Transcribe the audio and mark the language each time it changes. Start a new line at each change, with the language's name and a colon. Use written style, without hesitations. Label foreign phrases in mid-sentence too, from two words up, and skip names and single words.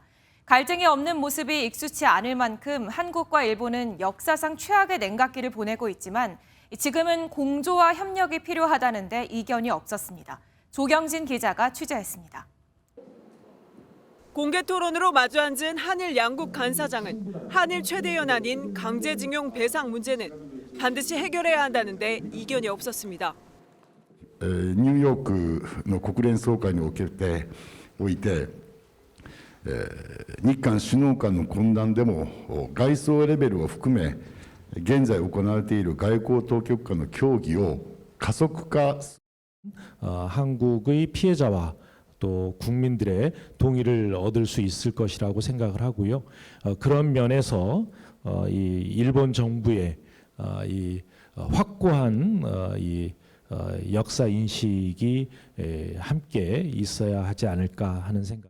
Korean: 갈등이 없는 모습이 익숙치 않을 만큼 한국과 일본은 역사상 최악의 냉각기를 보내고 있지만 지금은 공조와 협력이 필요하다는데 이견이 없었습니다. 조경진 기자가 취재했습니다. 공개 토론으로 마주 앉은 한일 양국 간사장은 한일 최대 연안인 강제징용 배상 문제는 반드시 해결해야 한다는데 이견이 없었습니다.
Japanese: ニューヨークの国連総会において日韓首脳間の懇談でも外相レベルを含め現在行われている外交当局間の協議を加速化
Korean: 한국의 피해자와 또 국민들의 동의를 얻을 수 있을 것이라고 생각을 하고요. 그런 면에서 이 일본 정부의 이 확고한 이 역사 인식이 함께 있어야 하지 않을까 하는 생각.